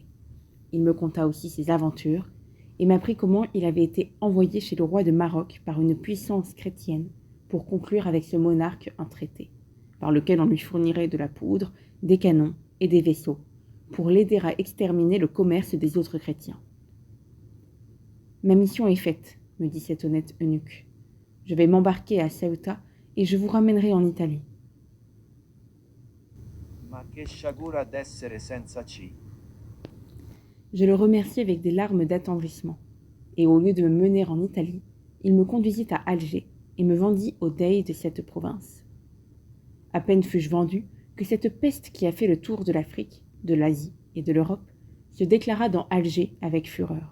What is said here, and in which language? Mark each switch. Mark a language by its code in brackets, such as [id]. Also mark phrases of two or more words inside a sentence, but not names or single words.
[fr] Il me conta aussi ses aventures et m'apprit comment il avait été envoyé chez le roi de Maroc par une puissance chrétienne pour conclure avec ce monarque un traité, par lequel on lui fournirait de la poudre, des canons et des vaisseaux, pour l'aider à exterminer le commerce des autres chrétiens. « Ma mission est faite, me dit cet honnête eunuque. Je vais m'embarquer à Ceuta et je vous ramènerai en Italie. » [it] Ma che sciagura d'essere senza ci. [fr] Je le remerciai avec des larmes d'attendrissement, et au lieu de me mener en Italie, il me conduisit à Alger et me vendit au dey de cette province. À peine fus-je vendu que cette peste qui a fait le tour de l'Afrique, de l'Asie et de l'Europe se déclara dans Alger avec fureur.